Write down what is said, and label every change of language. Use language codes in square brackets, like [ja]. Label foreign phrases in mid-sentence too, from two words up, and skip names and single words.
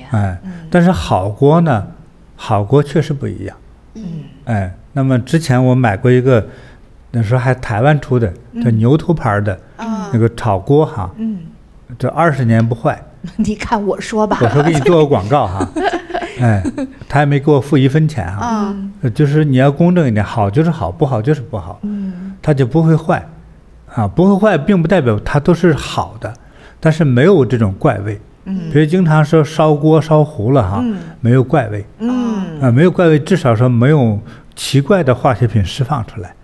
[zh] 呀，但是好鍋呢，好鍋確實不一樣，那麼之前我買過一個，那時候還台灣出的，叫牛頭牌的那個炒鍋這20年不壞。你看我說吧，我說給你做個廣告他也沒給我付1分錢就是你要公正一點，好就是好，不好就是不好，它就不會壞不会壞並不代表它都是好的，但是沒有這種怪味。比如經常說燒鍋燒糊了沒有怪味，沒有怪味，至少說沒有奇怪的化學品釋放出來，